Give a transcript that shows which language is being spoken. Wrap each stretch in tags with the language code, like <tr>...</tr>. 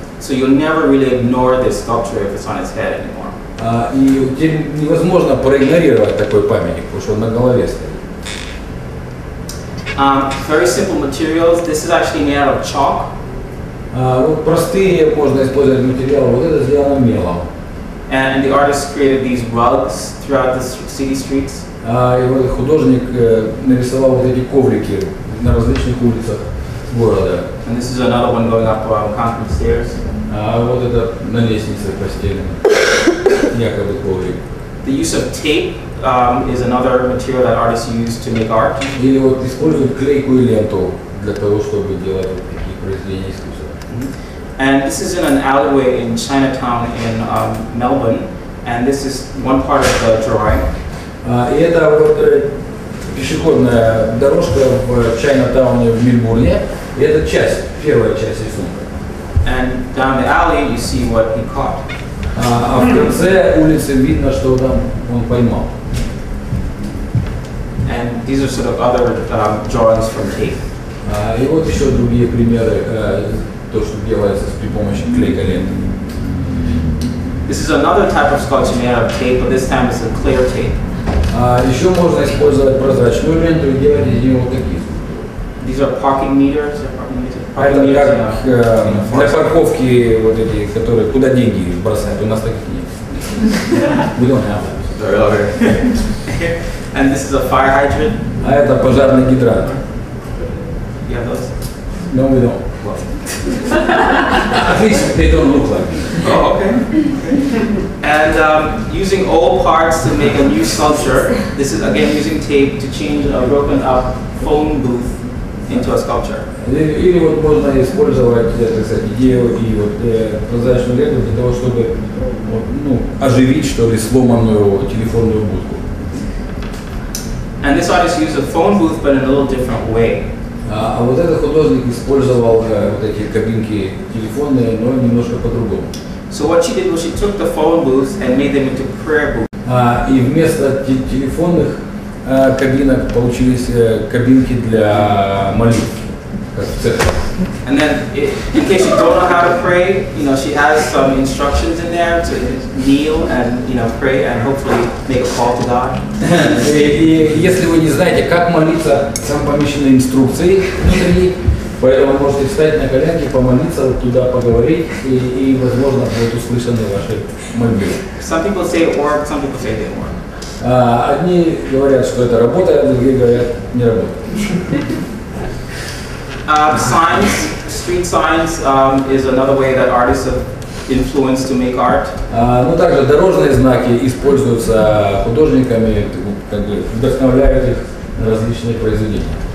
<en>So you'll never really ignore this sculpture if it's on its head anymore.</en> <ru>И невозможно проигнорировать такой памятник, потому что он на голове стоит.</ru> <en>Very simple materials. This is actually made out of chalk.</en> <ru>Вот простые можно использовать материалы. Вот это сделано мелом.</ru> <en>And the artist created these rugs throughout the city streets.</en> <ru>И вот художник нарисовал вот эти коврики на различных улицах города.</ru> <en>And this is another one going up concrete stairs.</en> <ru>Вот это на лестнице постелено. Якобы коврик.</ru> <en>The use of tape is another material that artists use to make art.</en> <ru>Или вот используют клейкую ленту для того, чтобы делать вот такие произведения искусства.</ru> <en>And this is in an alleyway in Chinatown in Melbourne. And this is one part of the drawing.</en> <ru>И это вот пешеходная дорожка в Чайнатауне в Мельбурне. И это часть, первая часть рисунка.</ru> <en>And down the alley you see what he caught.</en> <ru>А в конце улицы видно, что там он поймал.</ru> <en>And these are sort of other drawings from tape.</en> <ru>И вот еще другие примеры, то, что делается при помощи клейкой ленты.</ru> <en>This is another type of sculpture made out of tape, but this time it's a clear tape.</en> <ru>Еще можно использовать прозрачную ленту и делать из нее вот такие скульптуры.</ru> <en>These are parking meters.</en> <ru>Это как для парковки вот эти, которые куда деньги бросают. У нас таких нет.</ru> <en>We don't have them. And this is a fire hydrant.</en> <ru>А это пожарный гидрант.</ru> <en>You have those? No, we don't. At least they don't look like it. Oh, okay. And using old parts to make a new sculpture. This is again using tape to change a broken up phone booth into a sculpture.</en> <ru>Или вот можно использовать, так сказать, идею и вот прозрачную ленту для того, чтобы вот, ну, оживить, что ли, сломанную телефонную будку.</ru> <en>And this artist used a phone booth, but in a little different way.</en> <ru>А вот этот художник использовал вот эти кабинки телефонные, но немножко по-другому.</ru> <en>So what she did was she took the phone booths and made them into prayer booths.</en> <ru>И вместо телефонных кабинок получились кабинки для молитв, как в церкви.</ru> <en>And then, in case you don't know how to pray, you know, she has some instructions in there to kneel and, you know, pray and hopefully make a call to God.</en> <ru>И если вы не знаете, как молиться, там помещены инструкции внутри, поэтому можете встать на коленки, помолиться, вот туда поговорить, и возможно, будут услышаны ваши мольбы.</ru> <en>Some people say it worked, some people say it didn't work.</en> <ru>Одни говорят, что это работает, другие говорят, не работает.</ru> <en>Signs, street signs is another way that artists have influenced to make art.</en> <ru>Ну также дорожные знаки используются художниками, как бы вдохновляют их на различные произведения.</ru>